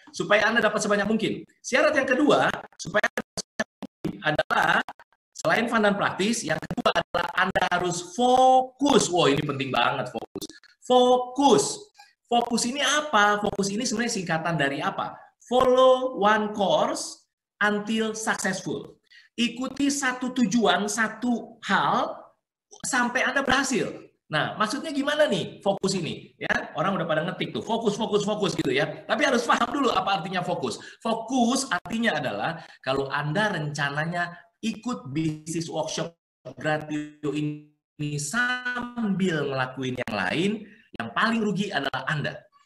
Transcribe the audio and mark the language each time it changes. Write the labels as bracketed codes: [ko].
[id] Supaya Anda dapat sebanyak mungkin. Syarat yang kedua, supaya Anda dapat sebanyak mungkin adalah selain fun dan praktis, yang kedua adalah Anda harus fokus. Wow, ini penting banget, fokus. Fokus. Fokus ini apa? Fokus ini sebenarnya singkatan dari apa? [en] Follow one course until successful. [id] Ikuti satu tujuan, satu hal sampai Anda berhasil. Nah, maksudnya gimana nih fokus ini? Ya, orang udah pada ngetik tuh, fokus, fokus, fokus gitu ya. Tapi harus paham dulu apa artinya fokus. Fokus artinya adalah kalau Anda rencananya ikut bisnis workshop Gratio ini sambil ngelakuin yang lain, yang paling rugi adalah Anda.